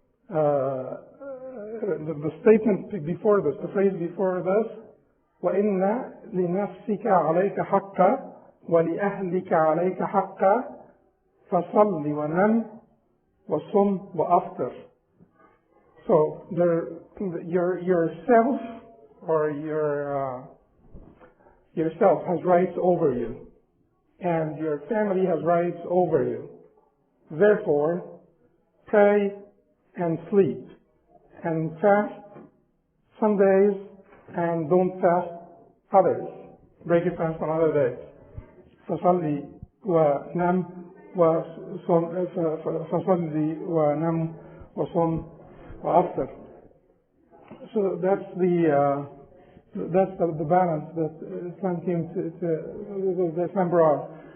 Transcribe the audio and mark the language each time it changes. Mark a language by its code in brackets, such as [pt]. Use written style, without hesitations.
[en] The statement before this, [ar] the phrase before this, وإن لنفسك عليك حقا ولأهلك عليك حقا فصل ونم وصم وأفطر. [en] So yourself or yourself has rights over you, and your family has rights over you. Therefore, pray and sleep and fast some days and don't fast others. Break your fast on other days. [ar] فصلي ونم وصم فصلي ونم وصم وأفطر. [en] So that's the balance that Islam came to Islam brought.